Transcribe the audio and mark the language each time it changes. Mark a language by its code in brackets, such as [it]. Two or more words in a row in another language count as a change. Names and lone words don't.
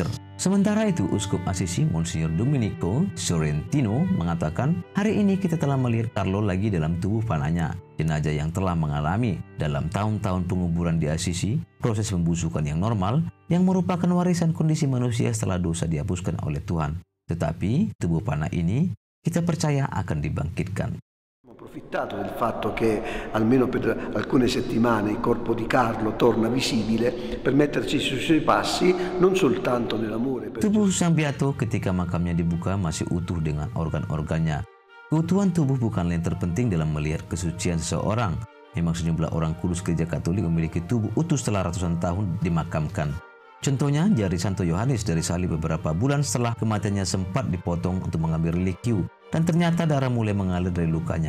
[id] Sementara itu, Uskup Assisi Monsignor Domenico Sorrentino mengatakan, hari ini kita telah melihat Carlo lagi dalam tubuh panahnya. Jenazah yang telah mengalami dalam tahun-tahun penguburan di Assisi, proses pembusukan yang normal, yang merupakan warisan kondisi manusia setelah dosa dihapuskan oleh Tuhan. Tetapi, tubuh panah ini kita percaya akan dibangkitkan. [it] approfittato del fatto che almeno per alcune settimane il corpo di Carlo torna visibile per metterci sui suoi passi, non soltanto nell'amore. [id] Tubuh Sang Beato ketika makamnya dibuka masih utuh dengan organ-organnya. Keutuhan tubuh bukanlah yang terpenting dalam melihat kesucian seseorang. Memang sejumlah orang kudus Gereja Katolik memiliki tubuh utuh setelah ratusan tahun dimakamkan. Contohnya, jari Santo Yohanes dari salib beberapa bulan setelah kematiannya sempat dipotong untuk mengambil religiu, dan ternyata darah mulai mengalir dari lukanya.